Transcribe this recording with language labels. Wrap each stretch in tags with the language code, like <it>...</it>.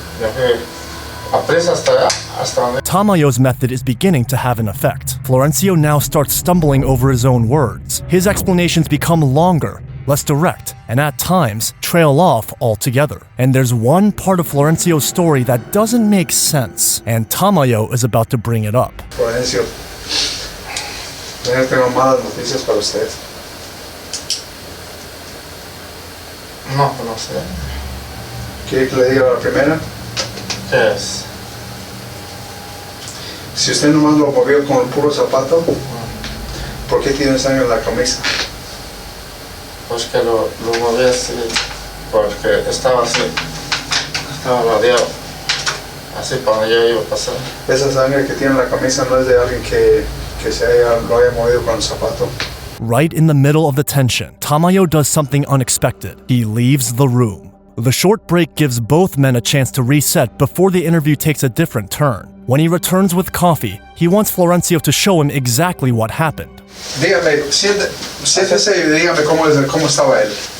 <es>Me fui a presa hasta donde.</es> <en>Tamayo's method is beginning to have an effect. Florencio now starts stumbling over his own words. His explanations become longer, less direct, and at times trail off altogether. And there's one part of Florencio's story that doesn't make sense, and Tamayo is about to bring it up.</en> <es>Florencio, tengo malas noticias para usted. No sé. ¿Quiere que le diga la primera? ¿Qué es? Si usted nomás lo movió con el puro zapato, ¿por qué tiene sangre en la camisa? Pues que lo moví así, porque estaba así, estaba rodeado, así para donde yo iba a pasar. Esa sangre que tiene en la camisa no es de alguien que lo haya movido con el zapato.</es> <en>Right in the middle of the tension, Tamayo does something unexpected. He leaves the room. The short break gives both men a chance to reset before the interview takes a different turn. When he returns with coffee, he wants Florencio to show him exactly what happened.</en> <es>Dígame, siéntese y dígame cómo estaba él.</es>